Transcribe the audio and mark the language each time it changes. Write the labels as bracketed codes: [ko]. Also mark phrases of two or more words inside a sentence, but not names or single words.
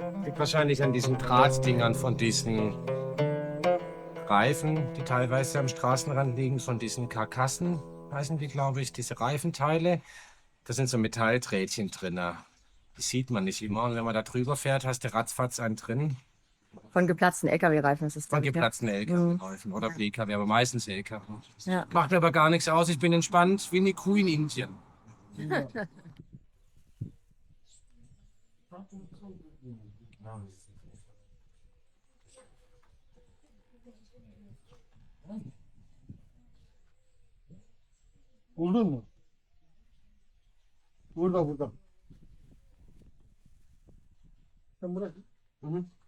[de] Liegt wahrscheinlich an diesen Drahtdingern von diesen Reifen, die teilweise am Straßenrand liegen, von diesen Karkassen, heißen die, glaube ich, diese Reifenteile. Da sind so Metalldrähtchen drin. Die sieht man nicht immer. Und wenn man da drüber fährt, hast du ratzfatz einen drin. Von geplatzten LKW-Reifen ist es Von dann, ja. geplatzten LKW-Reifen oder PKW, aber meistens LKW. Ja. Macht mir aber gar nichts aus. Ich bin entspannt wie eine Kuh in Indien. [tr] Buldun mu? Burada burada. Sen bırak. Hı hı.